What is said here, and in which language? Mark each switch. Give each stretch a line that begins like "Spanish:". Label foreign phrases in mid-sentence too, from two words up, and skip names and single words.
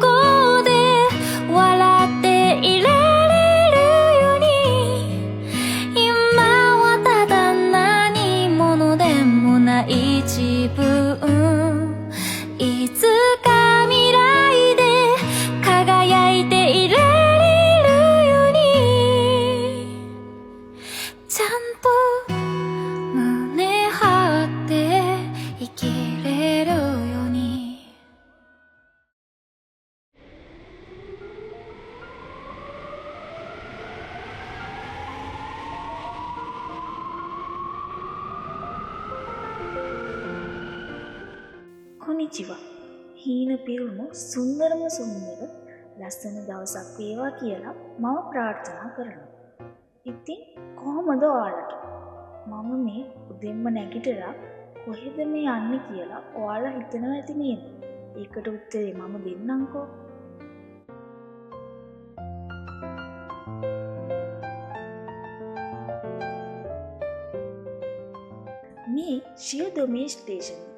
Japanese: こうで笑っていられるように、今はただ何者でもない自分、いつか未来で輝いていられるように、ちゃんと胸張って生きれるように。こんにちは。
Sinhala: හීන පිරුණු සුන්දරම සුන්දර ලස්සන දවසක් වේවා කියලා මම ප්‍රාර්ථනා කරනවා. ඉතින් කොහොමද ඔයාලට? මම මේ උදෙන්ම නැගිටලා කොහෙද මේ යන්නේ කියලා ඔයාලා හිතනවා ඇති නේද? ඒකට උත්තරේ මම දෙන්නම්කෝ. මේ ශියදොමේ ස්ටේෂන් එක.